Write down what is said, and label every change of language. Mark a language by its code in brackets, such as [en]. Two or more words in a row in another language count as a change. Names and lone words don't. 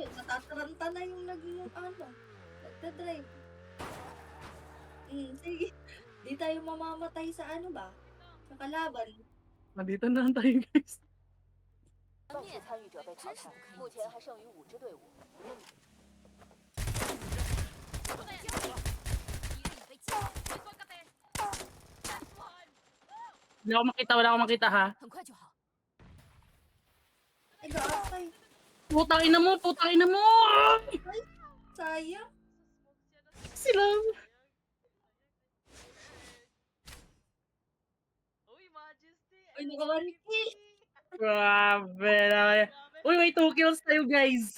[tl] Tataranta na yung nagdadrive. Sige. Di tayo mamamatay sa ano ba? Sa kalaban. Nandito na lang tayo guys. [zh] 6 次参与者被淘汰，目前还剩余5支队伍。 [tl] Wala akong makita ha. [zh] 很快就好。 [tl] Ay, gaatay. Putang ina mo. Sayang. Sila. Ay, nakamaniki. Grabe naman. Uy, may 2 kills tayo guys.